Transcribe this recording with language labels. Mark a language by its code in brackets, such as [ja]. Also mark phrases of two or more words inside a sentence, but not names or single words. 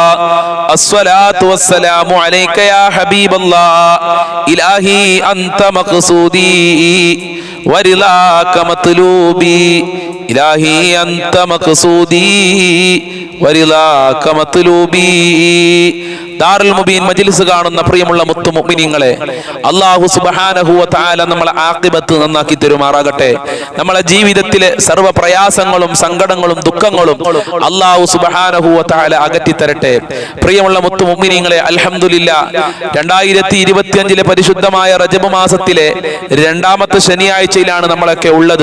[ar] الصلاة والسلام عليك يا حبيب الله. إلهي أنت مقصودي ورضاك مطلوبي. إلهي أنت مقصودي ورضاك مطلوبي. [ml] ദാറുൽ മുബീൻ മജ്ലിസ് കാണുന്ന പ്രിയമുള്ള മുത്തു മുഅ്മിനീങ്ങളെ, [ar] الله سبحانه وتعالى [ml] നമ്മളെ ആഖിബത്ത് നന്നാക്കി തരുമാറാകട്ടെ. നമ്മളെ ജീവിതത്തിലെ സർവ്വ പ്രയാസങ്ങളും സങ്കടങ്ങളും ദുഃഖങ്ങളും [ar] الله سبحانه وتعالى [ml] അകറ്റി തരട്ടെ. പ്രിയമുള്ള മുത്തു മുഅ്മിനീങ്ങളെ, അൽഹംദുലില്ലാ 2025 പരിശുദ്ധമായ റജബ് മാസത്തിലെ രണ്ടാമത്തെ ശനിയാഴ്ചയിലാണ് നമ്മളൊക്കെ ഉള്ളത്.